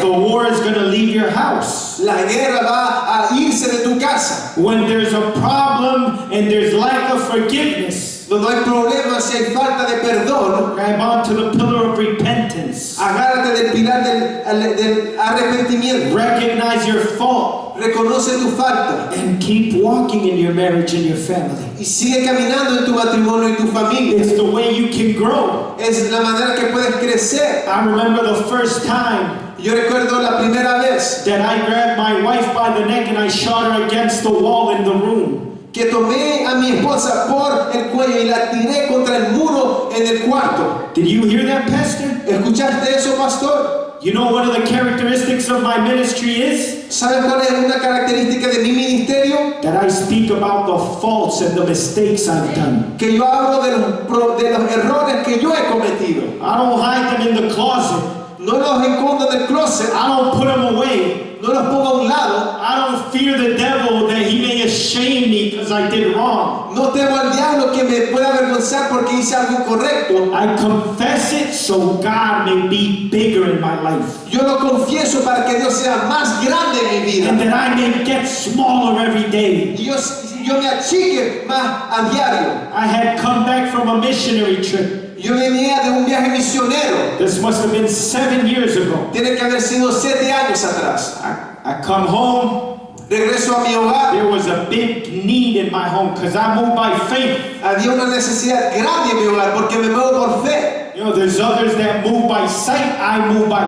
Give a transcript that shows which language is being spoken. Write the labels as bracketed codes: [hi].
[en] The war is going to leave your house. [es] La guerra va a irse de tu casa. [en] When there's a problem and there's lack of forgiveness, [es] Donde hay problemas, si hay falta de perdón, [en] grab onto the pillar of repentance. [es] agárrate del pilar del arrepentimiento. [en] Recognize your fault [es] Reconoce tu falta [en] and keep walking in your marriage and your family. [es] y sigue caminando en tu matrimonio y tu familia. [en] It's the way you can grow. [es] Es la manera que puedes crecer. [en] I remember the first time [es] Yo recuerdo la primera vez [en] that I grabbed my wife by the neck and I shot her against the wall in the room. [es] que tomé a mi esposa por el cuello y la tiré contra el muro en el cuarto. [en] Did you hear that, Pastor? [es] ¿Escuchaste eso, pastor? [en] You know what of the characteristics of my ministry is? [es] ¿Sabes cuál es una característica de mi ministerio? [en] That I speak about the faults and the mistakes I've done. [es] Que yo hablo de los errores que yo he cometido. [en] I don't hide them in the closet. [es] No los escondo en el closet. [en] I don't put them away. [es] No los pongo a un lado. [en] I don't fear the devil that he may shame me because I did wrong. [es] No temo al diablo que me pueda avergonzar porque hice algo incorrecto. [en] I confess it so God may be bigger in my life. [es] Yo lo confieso para que Dios sea más grande en mi vida. [en] And that I may get smaller every day. [es] Y yo me achique más a diario. [en] I had come back from a missionary trip. [es] Yo venía de un viaje misionero. [en] This must have been 7 years ago. [es] Tiene que haber sido 7 años atrás. [en] I come home. [es] Regreso a mi hogar. [en] There was a big need in my home because I moved by faith. [es] Había una necesidad grande en mi hogar porque me muevo por fe. [en] You know, there's others that move by sight. I move by